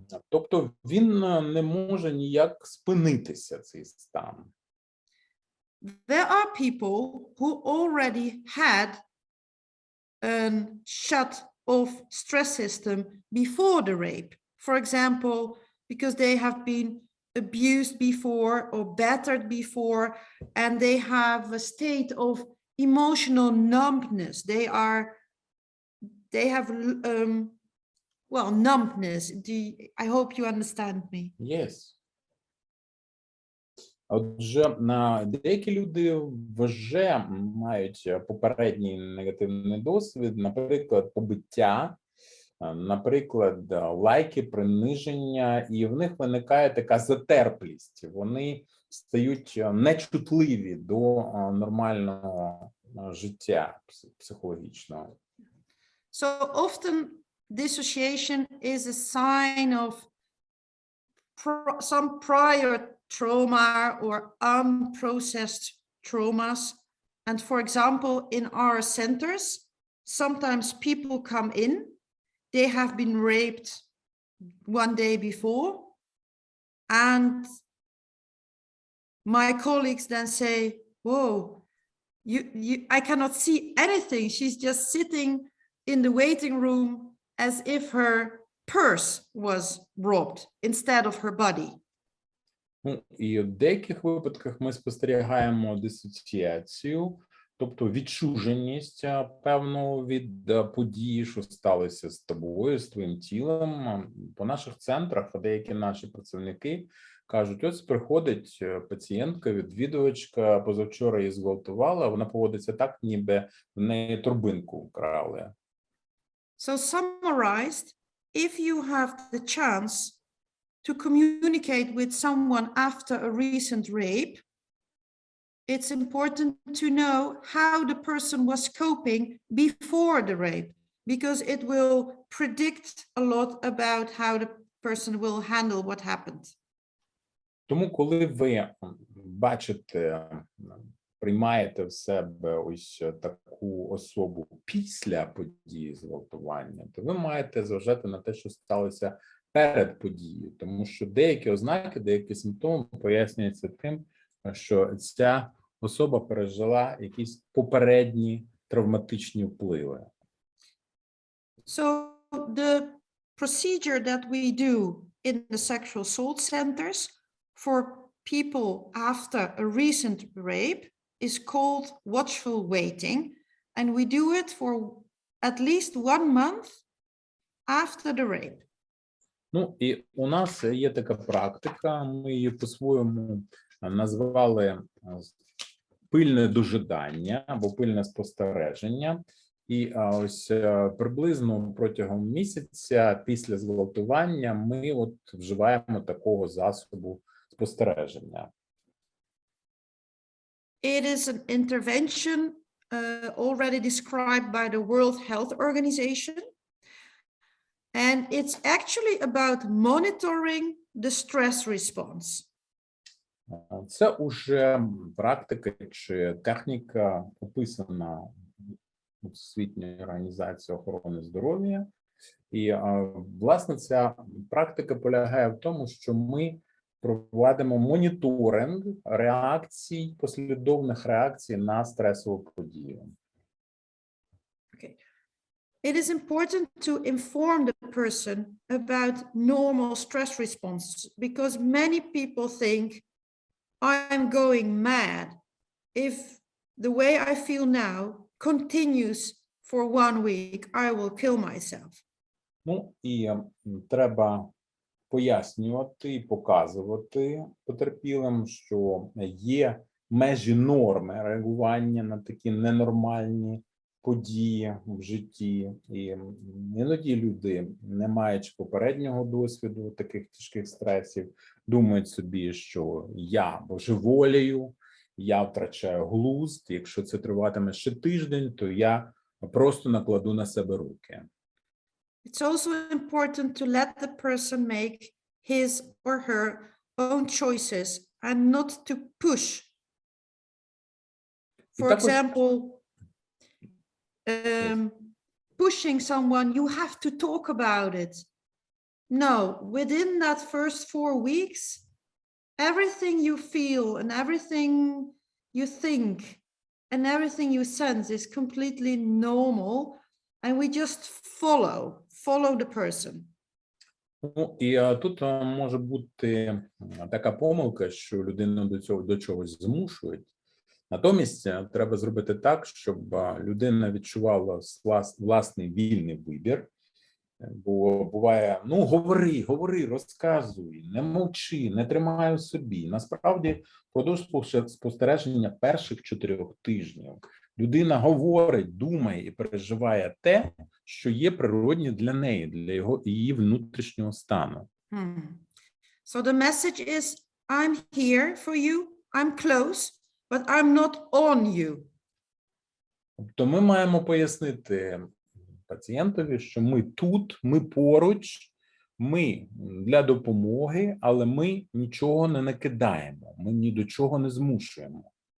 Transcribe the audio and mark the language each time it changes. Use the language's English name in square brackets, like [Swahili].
[Ukrainian] Тобто він не може ніяк спинитися, цей стан. [English] There are people who already had a shut off stress system before the rape. For example, because they have been abused before or battered before, and they have a state of emotional numbness. They have well, numbness. I hope you understand me. Yes. [Ukrainian] Отже, деякі люди вже мають попередній негативний досвід, наприклад, побиття, наприклад, лайки, приниження, і в них виникає така затерплість. Вони стають нечутливі до нормального життя психологічного. [English] So often dissociation is a sign of some prior trauma or unprocessed traumas. And for example, in our centers, sometimes people come in, they have been raped one day before, and my colleagues then say, whoa, I cannot see anything. She's just sitting in the waiting room as if her purse was robbed instead of her body. [Ukrainian] І в деяких випадках ми спостерігаємо дисоціацію, тобто відчуженість певну від події, що сталося з тобою, з твоїм тілом. По наших центрах деякі наші працівники кажуть, ось приходить пацієнтка, відвідувачка, позавчора її зґвалтувала, вона поводиться так, ніби в неї турбинку вкрали. [English] So summarized, if you have the chance to communicate with someone after a recent rape, it's important to know how the person was coping before the rape, because it will predict a lot about how the person will handle what happened. [Ukrainian] Тому, коли ви бачите, приймаєте в себе ось таку особу після події зґвалтування, то ви маєте зважати на те, що сталося перед подією, тому що деякі ознаки, деякі симптоми пояснюються тим, що ця особа пережила якісь попередні травматичні впливи. [English] So the procedure that we do in the sexual assault centers for people after a recent rape is called watchful waiting, and we do it for at least 1 month after the rape. [Ukrainian] Ну, і у нас є така практика, ми її по-своєму назвали пильне дожидання або пильне спостереження. І ось приблизно протягом місяця після зґвалтування ми от вживаємо такого засобу спостереження. [English] It is an intervention already described by the World Health Organization. And it's actually about monitoring the stress response. [Ukrainian] Це уже практика чи техніка, описана Всесвітньою організацією охорони здоров'я. І, власне, ця практика полягає в тому, що ми проводимо моніторинг реакцій, послідовних реакцій на стресову подію. [English] Okay. It is important to inform the person about normal stress responses because many people think I'm going mad if the way I feel now continues for 1 week, I will kill myself. [Ukrainian] Ну, і треба пояснювати і показувати потерпілим, що є межі норми реагування на такі ненормальні події в житті. І іноді люди, не маючи попереднього досвіду таких тяжких стресів, думають собі, що я божеволію, я втрачаю глузд, якщо це триватиме ще тиждень, то я просто накладу на себе руки. [English] It's also important to let the person make his or her own choices and not to push. For example, pushing someone, you have to talk about it. No, within that first 4 weeks, everything you feel and everything you think and everything you sense is completely normal, and we just follow the person. [Ukrainian] Ну, і тут може бути така помилка, що людину до чогось змушують. Натомість треба зробити так, щоб людина відчувала власний вільний вибір. Бо буває, ну, говори, розказуй, не мовчи, не тримай у собі. Насправді, впродовж спостереження перших 4 тижнів людина говорить, думає і переживає те, що є природне для неї, для її внутрішнього стану. [English] So the message is, I'm here for you, I'm close, but I'm not on you. [Ukrainian] Тобто ми маємо пояснити пацієнтові, що ми тут, ми поруч, ми для допомоги, але ми нічого не накидаємо, ми ні до чого не змушуємо.